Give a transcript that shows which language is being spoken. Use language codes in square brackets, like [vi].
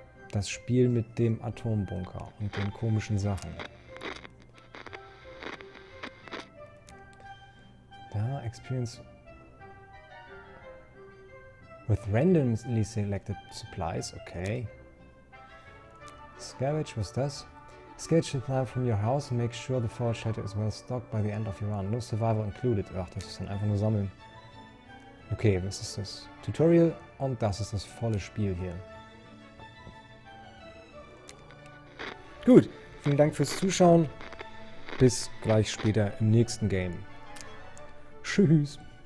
[de] Das Spiel mit dem Atombunker und den komischen Sachen. [en] Da, Experience with randomly selected supplies, okay. Scavenge, [de] was das? [en] Scavenge supply from your house and make sure the fallout shelter is well stocked by the end of your run. No survivor included. [de] Ach, das ist dann einfach nur sammeln. Okay, was ist das? Tutorial und das ist das volle Spiel hier. Gut, vielen Dank fürs Zuschauen. Bis gleich später im nächsten Game. Tschüss.